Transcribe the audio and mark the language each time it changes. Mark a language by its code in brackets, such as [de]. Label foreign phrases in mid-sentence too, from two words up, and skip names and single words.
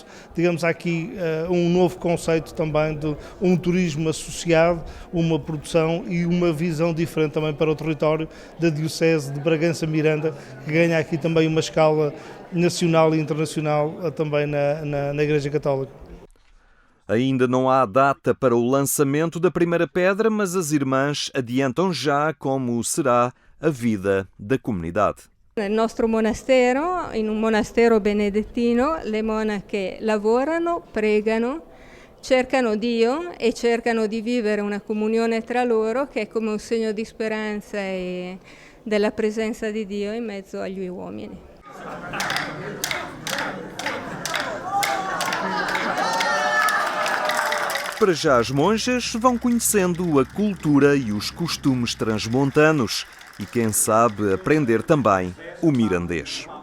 [pt] Digamos, há aqui um novo conceito também de um turismo associado, uma produção e uma visão diferente também para o território da Diocese de Bragança-Miranda, que ganha aqui também uma escala nacional e internacional também na Igreja Católica. Ainda não há data para o lançamento da primeira pedra, mas as irmãs adiantam já como será a vida da comunidade. [it] Nel nostro monastero, in un monastero benedettino, le monache lavorano, pregano, cercano Dio e cercano di vivere una comunione tra loro che è come un segno di speranza e della presenza di Dio in mezzo agli uomini. [pt] Para já, as monjas vão conhecendo a cultura e os costumes transmontanos e, quem sabe, aprender também o mirandês.